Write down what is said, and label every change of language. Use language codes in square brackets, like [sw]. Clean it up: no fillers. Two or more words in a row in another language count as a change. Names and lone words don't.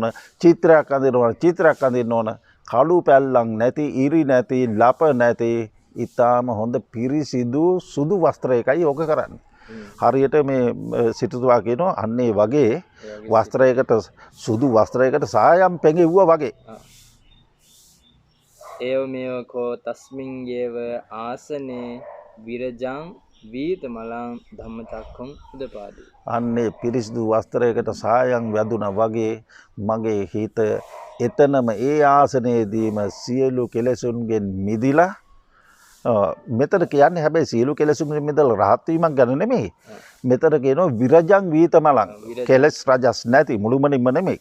[si] චිත්‍රයක් අඳිනවා නම් චිත්‍රයක් අඳින්න ඕන. කළු පැල්ලම් නැති, ඉරි නැති, ලප නැති ඊටාම හොඳ පිරිසිදු සුදු වස්ත්‍රයකයි ඕක කරන්නේ. හරියට මේ සිටුතුමා කියනවා අන්නේ වගේ වස්ත්‍රයකට සුදු වස්ත්‍රයකට සායම් පෙඟෙව්වා වගේ. [pi] ඒව මේව කෝ තස්මින් යේව ආසනේ විරජං වීතමලං ධම්මචක්ඛුං උදපාදි. [si] අන්නේ පිරිසිදු වස්ත්‍රයකට සායම් වැදුනා වගේ මගේ හිත එතනම ඒ ආසනයේදීම සියලු කෙලෙසුන්ගෙන් මිදිලා මෙතන කියන්නේ හැබැයි සියලු කෙලෙසුන්ගෙන් මිදලා රහත් වීමක් ගැන නෙමෙයි. මෙතන කියනවා [pi] විරජං වීතමලං. [si] කෙලස් රජස් නැති මුළුමනින්ම නෙමෙයි.